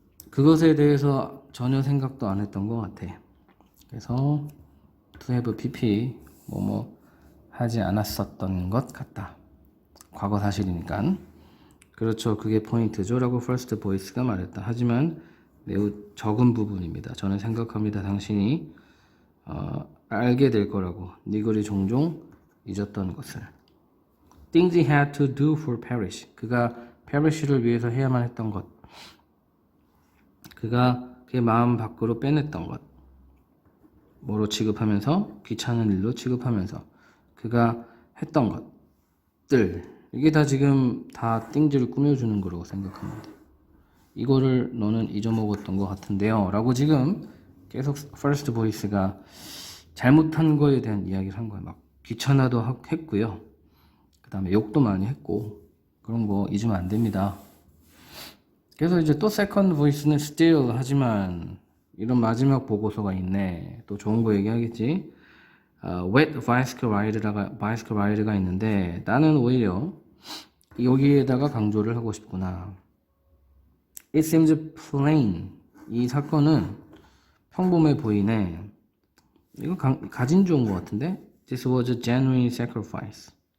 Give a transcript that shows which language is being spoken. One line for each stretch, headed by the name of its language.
Korean: 그것에 대해서 전혀 생각도 안 했던 것 같아. 그래서
English: to have pp
Korean: 뭐뭐 하지 않았었던 것 같다. 과거 사실이니까. 그렇죠. 그게 포인트죠 라고 first voice가 말했다. 하지만 매우 적은 부분입니다. 저는 생각합니다. 당신이 알게 될 거라고. 네 글이 종종 잊었던 것을.
English: Things he had to do for Parrish.
Korean: 그가 페리시를 위해서 해야만 했던 것. 그가 그의 마음 밖으로 빼냈던 것. 뭐로 취급하면서? 귀찮은 일로 취급하면서. 그가 했던 것들. 이게 다 지금 다 things를 꾸며주는 거라고 생각하면 돼. 이거를 너는 잊어먹었던 것 같은데요. 라고 지금 계속 first voice가 잘못한 거에 대한 이야기를 한 거예요. 막 귀찮아도 했고요. 그 다음에 욕도 많이 했고 그런 거 잊으면 안 됩니다. 그래서 이제 또 second voice는 still 하지만 이런 마지막 보고서가 있네. 또 좋은 거 얘기하겠지.
English: wet bicycle ride
Korean: 가 있는데 나는 오히려 여기에다가 강조를 하고 싶구나.
English: It seems plain.
Korean: 이 사건은 평범해 보이네. 이거 가진 좋은 것 같은데?
English: This was a genuine sacrifice.